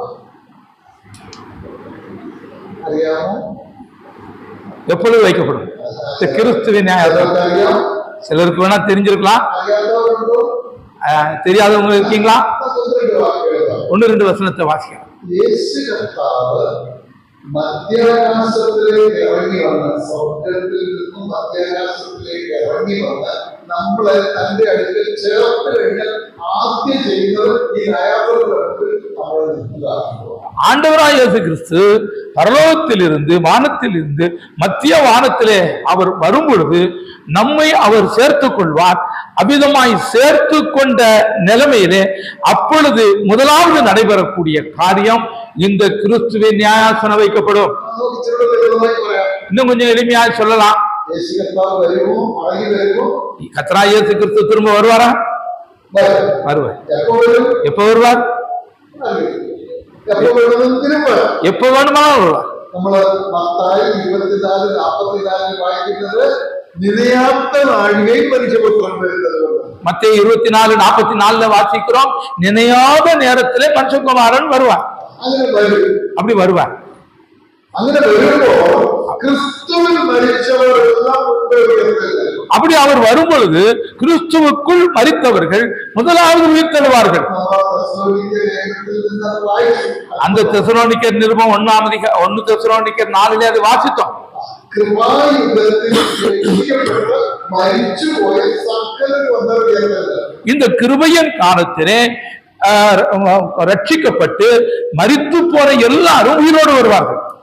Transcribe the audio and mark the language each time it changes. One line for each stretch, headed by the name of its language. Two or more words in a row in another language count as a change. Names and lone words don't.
Tamil: எப்பொழுது வைக்கப்படும்? கிறிஸ்துவின் நியாயாசனம் சிலருக்கு வேணா தெரிஞ்சிருக்கலாம், தெரியாதவங்க இருக்கீங்களா? 1-2 வசனத்தை வாசிக்கலாம்.
Malayalam: മധ്യാകാശത്തിലേക്ക് ഇറങ്ങി വന്ന് സ്വർഗത്തിൽ നിന്നും മധ്യാകാശത്തിലേക്ക് ഇറങ്ങി വന്ന് നമ്മളെ തന്റെ അടുക്കൽ ചേർത്ത് കഴിഞ്ഞാൽ ആദ്യം ചെയ്യുന്നത് ഈ ന്യായാസനത്തിൽ നമ്മളെ നിർത്തുക.
Tamil: ஆண்டவராய் இயேசு கிறிஸ்து பரலோகத்திலிருந்து வானத்திலிருந்து மத்திய வானத்திலே அவர் வரும் பொழுது நம்மை அவர் சேர்த்துக் கொள்வார். அபிதமாய் சேர்த்து கொண்ட நிலைமையிலே அப்பொழுது முதலாவது நடைபெறக்கூடிய காரியம் இந்த கிறிஸ்துவின் நியாயாசனம் வைக்கப்படும். இன்னும் கொஞ்சம் எளிமையாக சொல்லலாம். கர்த்தராகிய இயேசு கிறிஸ்து திரும்ப வருவாரா? வருவார். எப்ப வருவார்? எப்ப வேணுமானாலும் வருவார்.
Malayalam: നമ്മള് മത്തായി 24:44 വായിക്കുന്നത്
Tamil: நினையாத நாழிகை மனுஷபுத்திரன் வருகிறது. மத்தேயு 24:44 வாசிக்கிறோம், நினையாத நேரத்திலே மனுஷகுமாரன் வருவார். அப்படி வருவார்.
Malayalam: അങ്ങനെ വരുമ്പോൾ ക്രിസ്തുവിൽ മരിച്ചവരെല്ലാം
Tamil: அப்படி அவர் வரும் பொழுது கிறிஸ்துவுக்குள் மரித்தவர்கள் முதலாவது உயிர்த்தெழுவார்கள். அந்த தெசலோனிக்கர் நிருபம் 1 தெசலோனிக்கர் 4 அது வாசித்தோம். இந்த கிருபையின் காலத்திலே ரட்சிக்கப்பட்டு மரித்து போன எல்லாரும் உயிரோடு வருவார்கள்.